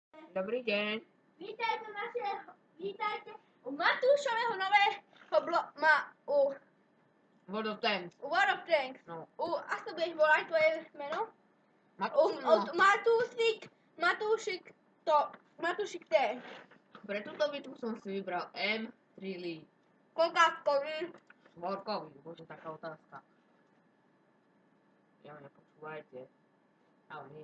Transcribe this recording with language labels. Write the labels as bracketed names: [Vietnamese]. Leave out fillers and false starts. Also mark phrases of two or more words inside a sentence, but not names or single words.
[Slovak] Dobrý deň. Vítajte u Matúšového nového World of Tanks. World of Tanks. No. Ako budeš volať tvoje meno? Matúšik T. Pre túto bitvu som si vybral M3 Lee. Koľkátkový. Štvorkový, bože, taká otázka. Ja nepočúvajte. Ale nie.